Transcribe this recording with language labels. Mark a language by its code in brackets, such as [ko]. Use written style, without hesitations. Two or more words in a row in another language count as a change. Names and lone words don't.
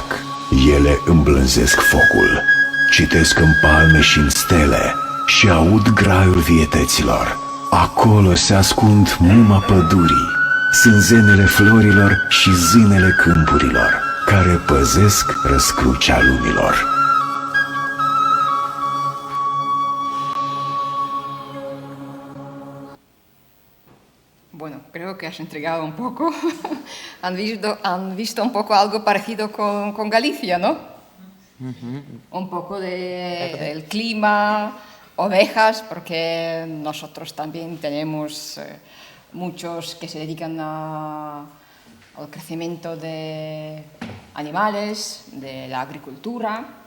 [ro] Ele îmblânzesc focul, citesc în palme și în stele și aud graiul vietăților. Acolo se ascund muma pădurii, sânzenele florilor și zânele câmpurilor, care păzesc răscrucea lumilor. [es] Bueno, creo que has entregado un poco. Han visto un poco algo parecido con Galicia, ¿no? Un poco del clima, ovejas, porque nosotros también tenemos muchos que se dedican al crecimiento de animales, de la agricultura.